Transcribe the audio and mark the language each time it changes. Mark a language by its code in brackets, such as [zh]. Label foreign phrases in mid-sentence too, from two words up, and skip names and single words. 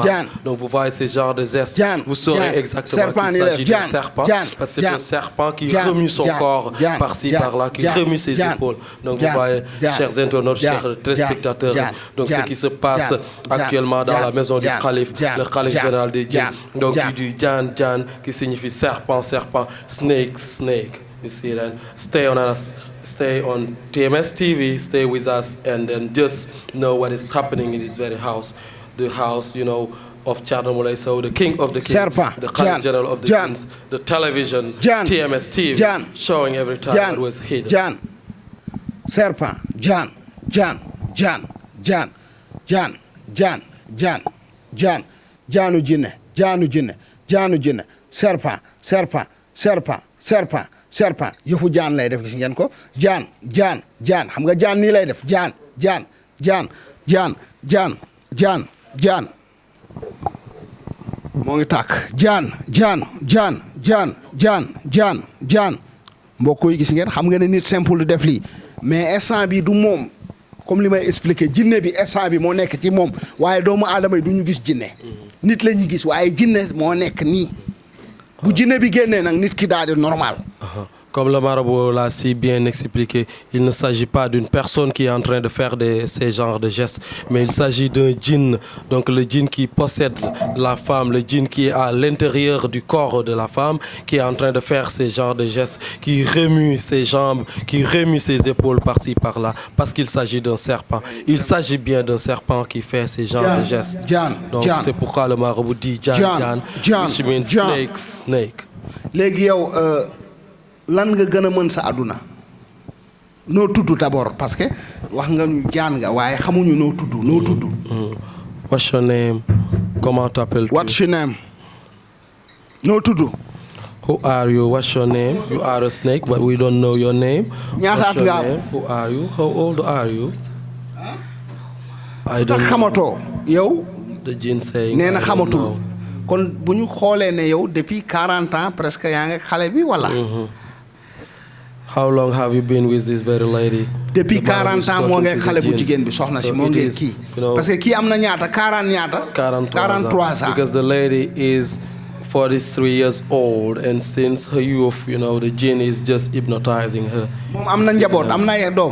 [fr] Donc vous voyez ces genres de gestes, vous saurez exactement qu'il s'agit d'un serpent, parce que c'est un serpent qui remue son corps par-ci par-là, qui remue ses épaules. Donc vous voyez, chers internautes, chers téléspectateurs, donc ce qui se passe actuellement dans la maison du calife, le calife général des djinns, donc du djan djan qui signifie serpent, serpent, [en] snake, snake. You see that? Stay on us. Stay on TMS TV, stay with us, and then just know what is happening in this very house. The house, you know, of Thierno Moulay Sow, the king of the king, the Khalif General of the kings, the television, TMS TV, showing every time what was hidden. [wo] Serpent, Jan, Janu jinne, serpent, yëfu jaan lay def gis ngeen ko jaan xam nga jaan nii lay def jaan moo ngi tàkk jaan mbokk yi gis ngeen xam nga ne nit simple du def lii mais instant bi du moom comme li may expliqué jinne bi instant bi moo nekk ci moom waaye doomu aadama yi du ñu gis jinne nit la ñuy gis waaye jinne moo nekk nii bu jinne bi génnee nag nit ki daal di normal. [fr] Comme le marabout l'a si bien expliqué, il ne s'agit pas d'une personne qui est en train de faire ces genres de gestes, mais il s'agit d'un djinn, donc le djinn qui possède la femme, le djinn qui est à l'intérieur du corps de la femme, qui est en train de faire ces genres de gestes, qui remue ses jambes, qui remue ses épaules par-ci par-là, parce qu'il s'agit d'un serpent. Il s'agit bien d'un serpent qui fait ces genres de gestes. Donc c'est pourquoi le marabout dit Jan, [en] which means snake. [wo] Léegi yow lan nga gën a mën sa àdduna noo tudd [fr] d'abord parce que [wo] wax nga ñu jaan nga waaye xamuñu noo tudd. [en] What's your name? [fr] Comment t'appelles-tu? [en] What's your name? [wo] Noo tudd. [en] Who are you? What's your name? You are a snake, but we don't know your name. [wo] Ñaata at nga am? [en] Who are you? How old are you? I don't know. [wo] Xamatoo yow. [en] The djinn saying. [wo] Nee na xamatul kon bu ñu xoolee ne yow [fr] depuis 40 ans presque [wo] yaa ngi xale bi wala. [en] How long have you been with this very lady? [fr] Depuis 40 ans [wo] moo ngi xale bu jigéen bi soxna si moo ngi kii parce que kii am na ñaata 43 ans. [en] Because the lady is 43 years old and since her youth, you know, the jinn is just hypnotizing her. [wo] Moom am na njaboot am na doom.